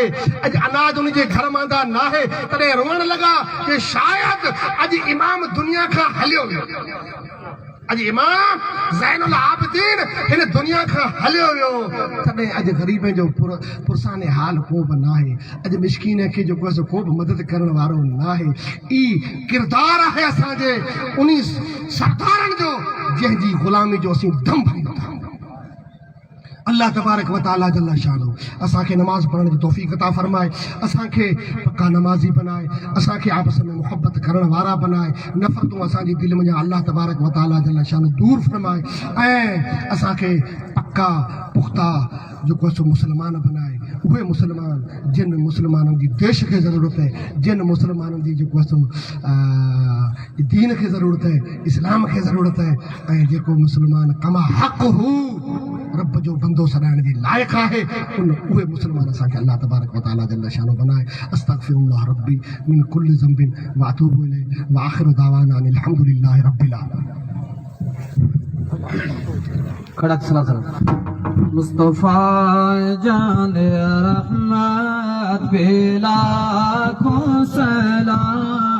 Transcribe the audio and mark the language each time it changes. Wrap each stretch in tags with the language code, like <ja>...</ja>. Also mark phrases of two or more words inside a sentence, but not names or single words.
<sd>अॼु अनाज उन जे घर मांदा न आहे तॾहिं रोअण लॻा कि शायदि अॼु इमाम दुनिया खां हलियो वियो अॼु इमाम ज़ैनुल आबिदीन हिन दुनिया खां हलियो वियो तॾहिं अॼु ग़रीबनि जो पुरसाने हाल को बि न आहे अॼु मिस्कीन खे जेको आहे को बि मदद करण वारो न आहे ई किरदारु आहे असांजे उन सरदारनि जो जंहिंजी ग़ुलामी जो असीं दम भरींदा आहियूं</sd> <ar>الله تبارك وتعالى جل شانه</ar> <sd>असांखे नमाज़ पढ़ण जी तौफ़ीक़ अता फरमाए असांखे पक्का नमाज़ी बनाए असांखे आपस में मोहब्बत करण वारा बनाए नफ़रतूं असांजी दिलि में</sd> <ar>الله تبارك وتعالى جل شانه</ar> <sd>दूर फरमाए ऐं असांखे पक्का पुख्ता जेको आहे मुस्लमान बनाए उहे मुस्लमान जिन मुस्लमाननि जी देश खे ज़रूरत आहे जिन मुस्लमाननि जी जेको आहे दीन खे ज़रूरत आहे इस्लाम खे ज़रूरत आहे ऐं जेको मुस्लमान कमा हक़ हू रब जो बंदो सॾाइण जी लाइक़ आहे उहे मुस्लमान असांखे</sd> <ar>الله تبارك وتعالى جل شانه</ar> <sd>बनाए</sd> <ar>أستغفر الله ربي من كل ذنب وأتوب إليه وآخر دعوانا أن الحمد لله رب العالمين</ar> <ur>کھڑک سلام مصطفیٰ جان رحمت پہ لاکھوں سلام</ur>